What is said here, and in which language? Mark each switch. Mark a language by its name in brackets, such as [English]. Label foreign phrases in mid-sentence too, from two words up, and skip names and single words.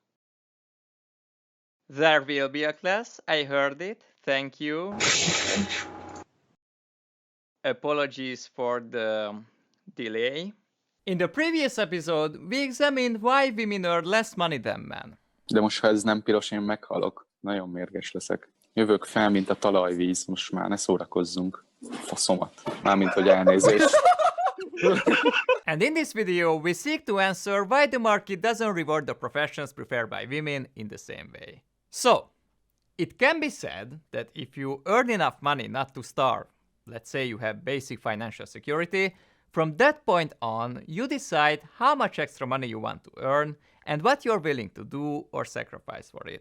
[English] There will be a class. I heard it. Thank you. Apologies for the delay. In the previous episode, we examined why women earn less money than men. [Hungarian] De most, ha ez nem piros, én meghalok. Nagyon mérges leszek. Jövök fel, mint a talajvíz. Most már ne szórakozzunk. Faszomat. Mármint, hogy elnézést. [English] And in this video, we seek to answer why the market doesn't reward the professions preferred by women in the same way. So, it can be said that if you earn enough money not to starve, let's say you have basic financial security, from that point on, you decide how much extra money you want to earn and what you're willing to do or sacrifice for it.